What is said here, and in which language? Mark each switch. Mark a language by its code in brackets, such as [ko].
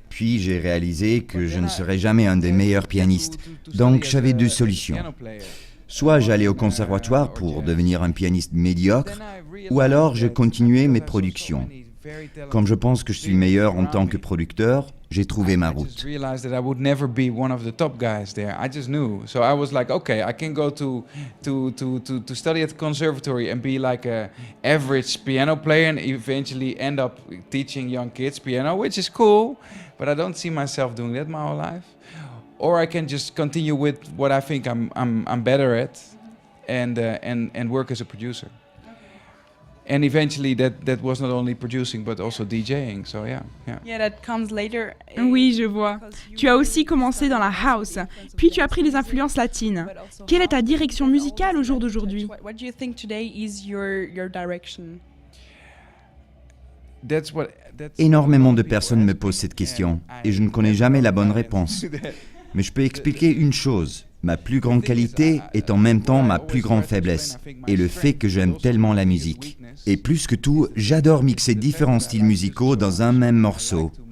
[fr] Puis j'ai réalisé que je ne serais jamais un des meilleurs pianistes. Donc j'avais deux solutions. Soit j'allais au conservatoire pour devenir un pianiste médiocre, ou alors je continuais mes productions. Comme je pense que je suis meilleur en tant que producteur, j'ai trouvé ma route. [en] I realized that I would never be one of the top guys there. I just knew. So I was like, okay, I can go to study at the conservatory and be like a average piano player and eventually end up teaching young kids piano, which is cool, but I don't see myself doing that my whole life. Or I can just continue with what I think I'm better at and work as a producer. And eventually that was not only producing but also DJing, so yeah. Yeah, that comes later. [fr] Oui, je vois. Tu as aussi commencé dans la house, puis tu as pris les influences latines. Quelle est ta direction musicale au jour d'aujourd'hui? [en] What do you think today is your direction? [fr] Énormément de personnes me posent cette question et je ne connais jamais la bonne réponse. Mais je peux expliquer une chose. Ma plus grande qualité est en même temps ma plus grande faiblesse et le fait que j'aime tellement la musique. Et plus que tout, j'adore mixer différents styles musicaux dans un même morceau.